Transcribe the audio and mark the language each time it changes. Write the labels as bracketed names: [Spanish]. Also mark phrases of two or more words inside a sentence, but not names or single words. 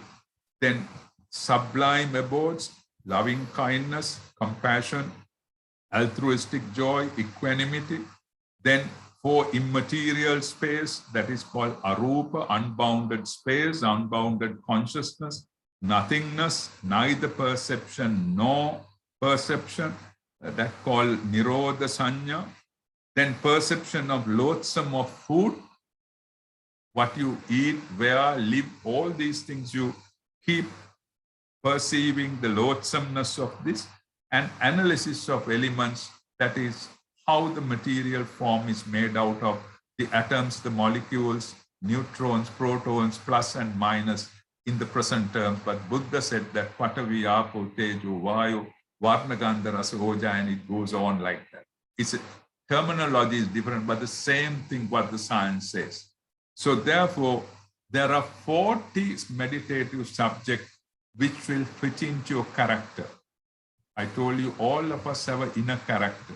[English] Then sublime abodes, loving kindness, compassion, altruistic joy, equanimity. Then 4 immaterial space, that is called arupa, unbounded space, unbounded consciousness, nothingness, neither perception nor perception, that called [Pali] nirodha sanya. [English] Then perception of loathsome of food, what you eat, where, live, all these things you keep perceiving the loathsomeness of this, and analysis of elements, that is how the material form is made out of the atoms, the molecules, neutrons, protons, plus and minus in the present terms. But Buddha said that [Pali] patavi, apo, tejo, vayu, varna, gandha, rasa, oja, [English] and it goes on like that. It's a terminology is different, but the same thing what the science says. So therefore, there are 40 meditative subjects which will fit into your character. I told you all of us have an inner character.